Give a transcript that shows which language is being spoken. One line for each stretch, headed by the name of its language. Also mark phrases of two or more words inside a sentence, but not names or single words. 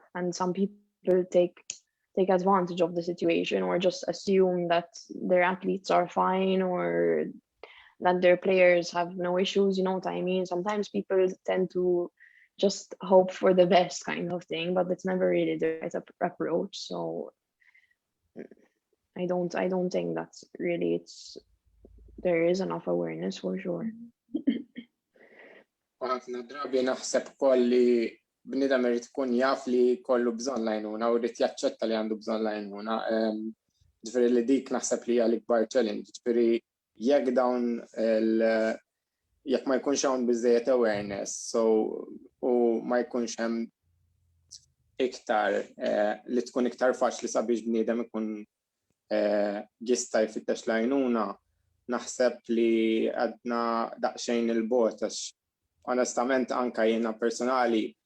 English: And some people take advantage of the situation or just assume that their athletes are fine or that their players have no issues, you know what I mean? Sometimes people tend to just hope for the best kind of thing, but it's never really the right approach. So I don't think that's really there is enough awareness for sure.
Maltese: Ħafna drabi naħseb kolli bnidem irid ikun jaf li kollu bżonn lajnuna u rrid jaċċetta li għandu bżonn lajnuna. Ġifieri li dik naħseb li hija l-ikbar challenge. Ġifieri jekk dawn jekk ma jkunx hawn biżżejjed awareness, u ma jkunx hemm iktar li tkun iktar faċli sabiex bniedem ikun jista' jfittex lajnuna, naħseb li għadna daqsxejn il-bogħod għax onestament anka jiena personali